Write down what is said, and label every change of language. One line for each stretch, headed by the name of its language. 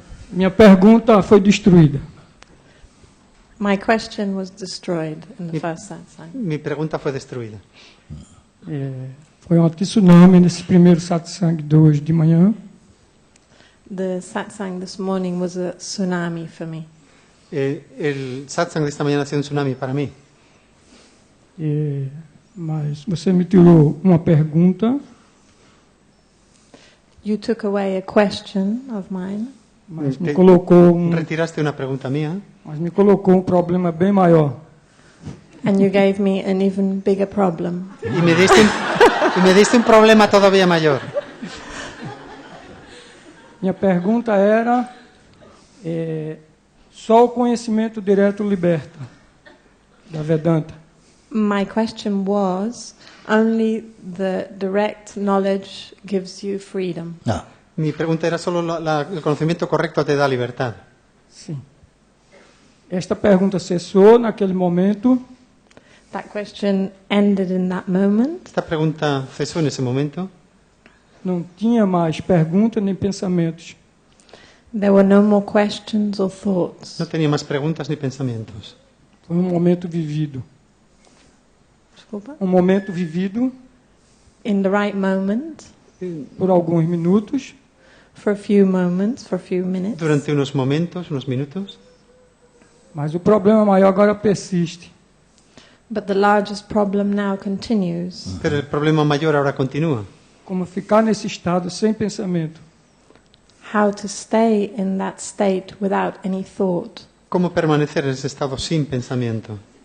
Portuguese: Minha pergunta foi destruída.
English: My question was destroyed in the first satsang.
Spanish: Mi pregunta fue destruida.
Portuguese: Foi um tsunami nesse primeiro satsang de hoje de manhã.
English: The satsang this morning was a tsunami for me.
Spanish: El satsang de esta mañana ha sido un tsunami para mí.
Portuguese: Mas você me tirou uma pergunta,
English: You took away a question of mine,
Portuguese: mas me colocou
Spanish: Retiraste una pregunta mía
Portuguese: um problema bem maior.
English: and you gave me an even bigger problem.
Spanish: y me diste un problema todavía mayor.
Portuguese: Minha pergunta era: só o conhecimento direto liberta, da Vedanta.
English: My question was, only the direct knowledge gives you freedom. Ah,
Spanish: Mi pregunta era solo el conocimiento correcto te da libertad.
Portuguese: Sim. Esta pergunta cessou naquele momento.
English: That question ended in that moment.
Spanish: Esta pregunta cesó en ese momento.
Portuguese: Não tinha mais perguntas nem pensamentos.
English: There were no more questions or thoughts.
Spanish: No tenía más preguntas ni pensamientos.
Portuguese: Foi um momento vivido. Desculpa. Um momento vivido
English: In the right moment,
Portuguese: por alguns minutos,
English: for a few moments, for a few minutes.
Spanish: Durante unos momentos, unos minutos.
Portuguese: mas o problema maior agora persiste.
English: But the largest problem now continues.
Spanish: Pero el problema mayor ahora continúa.
Portuguese: Como ficar nesse estado sem pensamento.
English: How to stay in that state without any thought.
Spanish: ¿Cómo permanecer en ese estado sin pensamiento?